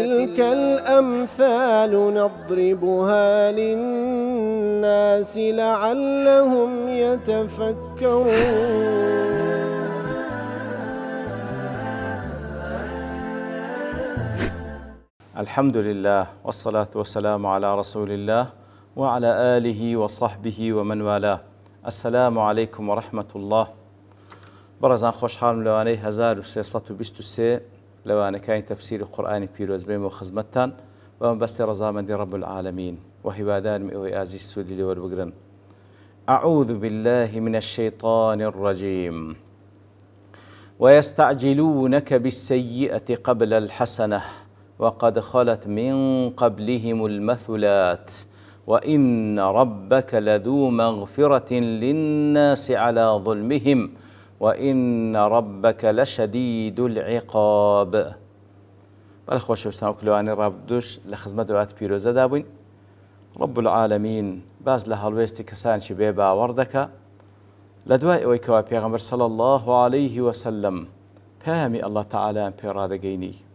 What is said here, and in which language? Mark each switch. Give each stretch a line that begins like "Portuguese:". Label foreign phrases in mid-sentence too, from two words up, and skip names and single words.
Arabic: وتلك الأمثال نضربها للناس لعلهم يتفكرون. الحمد لله والصلاة والسلام على رسول الله وعلى آله وصحبه ومن والاه. السلام عليكم ورحمة الله.
Central Kurdish: برزان خوشحالم لوانەی 1323 لەوانەکانی تەفسیری قورئانی پیرۆز بێم و خزمەتتان بەم بەستی ڕەزامەندی
Arabic: رب العالمین
Central Kurdish: و هیوادارم ئێوەی ئازیز سوودی لێ وەربگرن.
Arabic: أعوذ بالله من الشيطان الرجيم ويستعجلونك بالسيئة قبل الحسنة وقد خلت من قبلهم المثلات وإن ربك لذو مغفرة للناس على ظلمهم وإن ربك لشديد العقاب.
Central Kurdish: بەڵێ خۆشەویستان وەکلەوانی ڕابردوش لە خزمەت دوات پیرۆزەدا بووین.
Arabic: رب العالمین
Central Kurdish: باز لە هەڵوێستی کەسانشی بێ باوەڕ دەکا لە دوای ئەوەی کەوا پێغەمبەر
Arabic: صلی الله عليه وسلم
Central Kurdish: پەیامی الله تعالیان پێ ڕادەگەینی